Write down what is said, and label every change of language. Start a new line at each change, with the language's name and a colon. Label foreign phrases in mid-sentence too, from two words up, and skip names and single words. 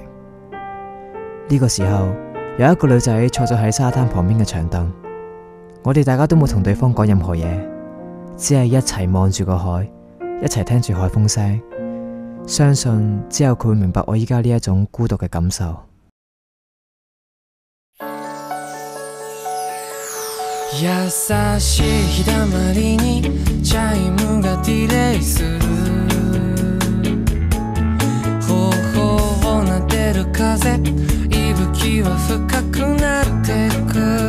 Cantonese: 呢個時候，有一個女仔坐咗喺沙灘旁邊嘅長凳。我哋大家都冇同對方講任何嘢，只係一齊望住個海，一齊聽住海風聲。相信之後佢會明白我依家呢一種孤獨嘅感受。
Japanese: 優しい日だまりにチャイムがディレイする頬を撫でる風息吹は深くなってく